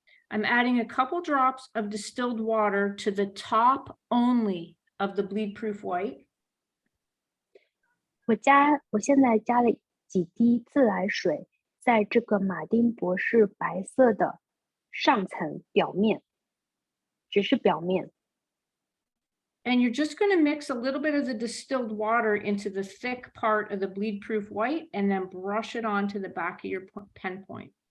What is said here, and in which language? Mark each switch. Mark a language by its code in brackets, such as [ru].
[en] I'm adding a couple drops of distilled water to the top only of the bleed-proof white. [zh] 我现在加了几滴自来水，在这个马丁博士白色的上层表面，只是表面。 [en] And you're just going to mix a little bit of the distilled water into the thick part of the bleed-proof white and then brush it onto the back of your pen point.